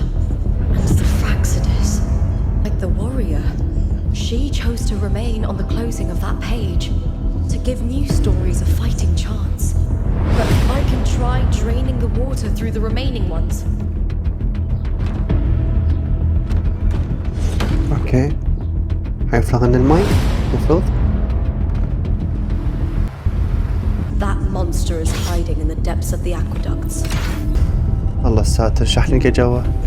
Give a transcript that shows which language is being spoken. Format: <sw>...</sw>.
<en>And the Fraxidus, like the warrior, she chose to remain on the closing of that page, to give new stories a fighting chance. But I can try draining the water through the remaining ones.</en> <ar>اوكي حيفرغ لنا المي المفروض.</ar> <en>That monster is hiding in the depths of the aqueducts.</en> <ar>الله الساتر شح نلقى جوا.</ar>